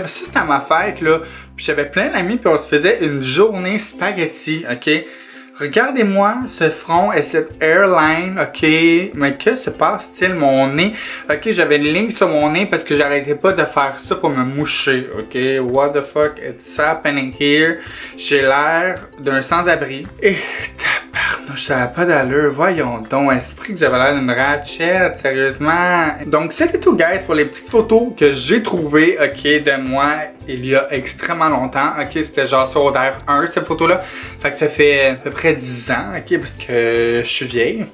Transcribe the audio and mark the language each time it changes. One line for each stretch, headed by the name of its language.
French: Parce que c'était à ma fête, là, puis j'avais plein d'amis, puis on se faisait une journée spaghetti, ok? Regardez-moi ce front et cette airline, ok, mais que se passe-t-il, mon nez? Ok, j'avais une ligne sur mon nez parce que j'arrêtais pas de faire ça pour me moucher, ok?
English: What the fuck is happening here?
French: J'ai l'air d'un sans-abri. Et tabarnouche, ça n'a pas d'allure, voyons donc, esprit que j'avais l'air d'une ratchette, sérieusement. Donc c'était tout, guys, pour les petites photos que j'ai trouvées, ok, de moi il y a extrêmement longtemps, ok, c'était genre secondaire 1 cette photo-là, fait que ça fait à peu près 10 ans, ok, parce que je suis vieille.